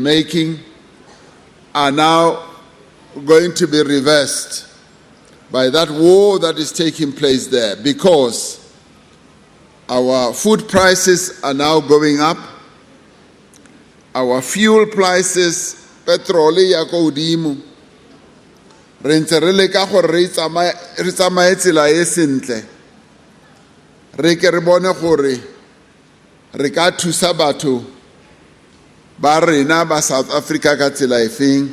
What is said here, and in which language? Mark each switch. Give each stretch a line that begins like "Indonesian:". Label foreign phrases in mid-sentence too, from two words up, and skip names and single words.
English: making are now going to be reversed by that war that is taking place there, because our food prices are now going up, our fuel prices,
Tswana: petrol ya go godimo, re ntse re leka gore re tsamaye tsela e sentle, re ke re bone gore re ka thusa batho ba rena ba South Africa ka tsela e feng.